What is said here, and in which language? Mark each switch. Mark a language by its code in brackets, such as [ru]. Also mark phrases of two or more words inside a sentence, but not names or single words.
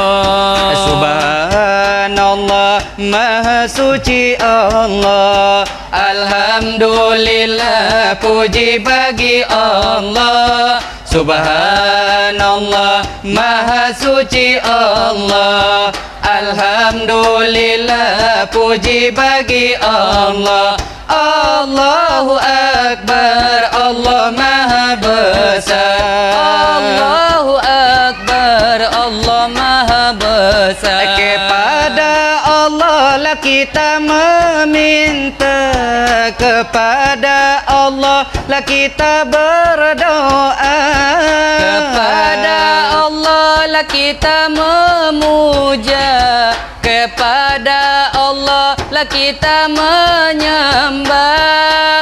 [id] Subhanallah Maha suci Allah. Alhamdulillah puji bagi Allah. Subhanallah Maha suci Allah. Alhamdulillah puji bagi Allah. [ar] الله أكبر, [id] Allah Maha besar. [ar] الله أكبر, [id] Allah Maha besar. Kepada Allah lah kita meminta, kepada Allah lah kita berdoa, Kepada Allah lah kita memuja, kepada Allah lah kita menyembah.